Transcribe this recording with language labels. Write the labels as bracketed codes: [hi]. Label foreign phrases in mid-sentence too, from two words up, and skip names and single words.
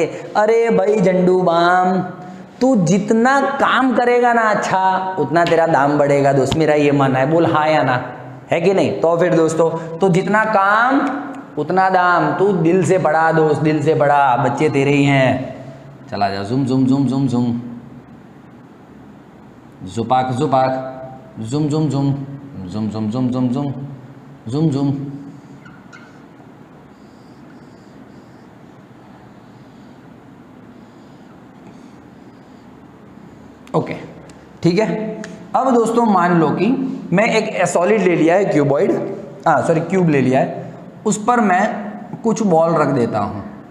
[hi] अरे भाई झंडू बाम, तू जितना काम करेगा ना अच्छा, उतना तेरा दाम बढ़ेगा दोस्त, मेरा ये मानना है। बोल हाँ या ना, है कि नहीं? तो फिर दोस्तों, तो जितना काम उतना दाम, तू दिल से पढ़ा दोस्त, दिल से पढ़ा, बच्चे तेरे ही हैं। चला जा, जुम जुम जुम जुम जुम, जुपाक जुपाक, जुम जुम जुम, जुम जुम जुम जुम जुम, जुम जुम। ओके, ठीक है। अब दोस्तों मान लो कि मैं एक सॉलिड ले लिया है, क्यूबॉइड, क्यूब ले लिया है, उस पर मैं कुछ बॉल रख देता हूं।